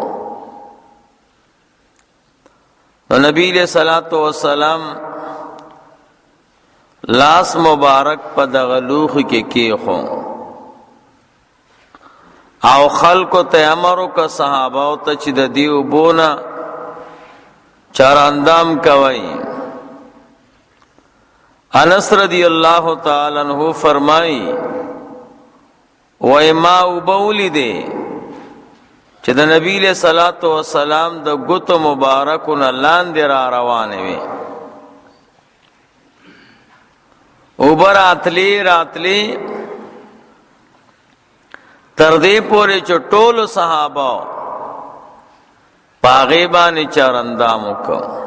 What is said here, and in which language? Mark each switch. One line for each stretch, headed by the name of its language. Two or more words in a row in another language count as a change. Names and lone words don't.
Pashto: نبی
Arabic: علیہ الصلوۃ والسلام
Pashto: لاس مبارک په دغه لوښ کې کېښو او خلکو ته امر وکړ صحابه ته چې د دې اوبو نه چاراندام کوي. انس
Arabic: رضی اللہ تعالی عنہ
Pashto: فرمائی وای ما وبولی دے چې د نبی
Arabic: علیہ الصلوۃ والسلام
Pashto: د ګوتو مبارکونه لاندې را روانې وي. اوبر اتلی راتلی تر دې پورې چې ټول صحابه پاغه باندې چاراندام وکړ.